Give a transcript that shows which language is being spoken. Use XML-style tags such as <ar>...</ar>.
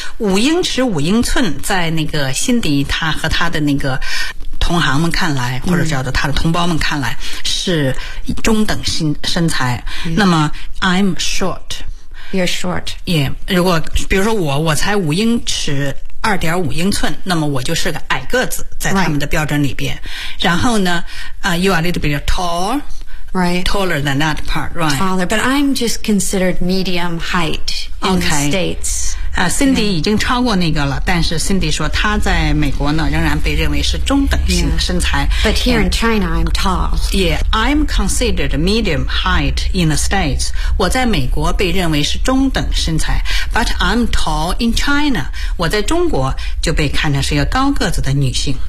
<zh>五英尺五英寸在那个辛迪他和他的那个同行们看来、或者叫做他的同胞们看来是中等身材。</zh> <en>Yeah.</en> <zh>那么</zh> <en>I'm short. You're short. Yeah.</en> <zh>如果比如说我才五英尺二点五英寸那么我就是个矮个子在他们的标准里边。</zh> <en>Right.</en> <zh>然后呢、</zh> <en>you are a little bit tall. Right. Taller than that part, right. Taller, but I'm just considered medium height in okay. the States.</en> <zh>Cindy、yeah. 已经超过那个了，但是 Cindy 说她在美国呢仍然被认为是中等型的身材。</zh> <en>Yeah. But here、in China, I'm tall. Yeah, I'm considered medium height in the States.</en> <zh>我在美国被认为是中等身材。</zh> <en>But I'm tall in China.</en> <zh>我在中国就被看成是一个高个子的女性。</zh>